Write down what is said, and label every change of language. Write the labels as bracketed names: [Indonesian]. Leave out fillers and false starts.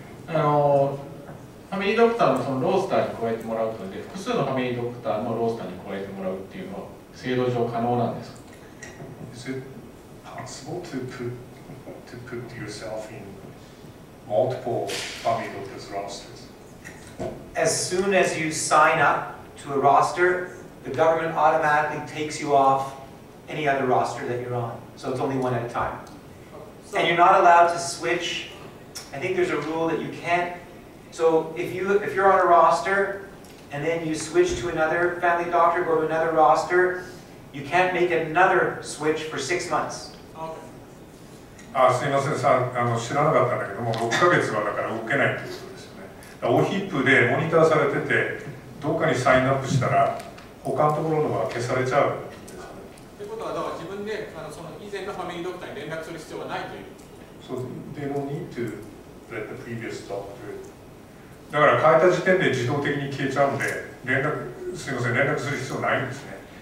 [Japanese] ファミリードクターのそのロースターに加えてもらうので、複数のファミリードクターのロースターに加えてもらうっていうのは制度上可能なんですか？ [English] Is it possible to put yourself in multiple family doctors rosters? As soon as you sign up to a roster, the government automatically takes you off any other roster that you're on. So it's only one at a time. And you're not allowed to switch. I think there's a rule that you can't. So if you're on a roster and then you switch to another family doctor, go to another roster, you can't make another switch for 6 months. [Japanese] すみません、知らなかったんだけども、6ヶ月はだから受けないということですよね。おヒップでモニターされてて、どっかにサインアップしたら、他のところのが消されちゃうんですよね。ということは、だから自分でその以前のファミリードクターに連絡する必要はないという。 [English] So they don't need to let the previous doctor. [Japanese] だから変えた時点で自動的に消えちゃうんで、すみません、連絡する必要ないんですね。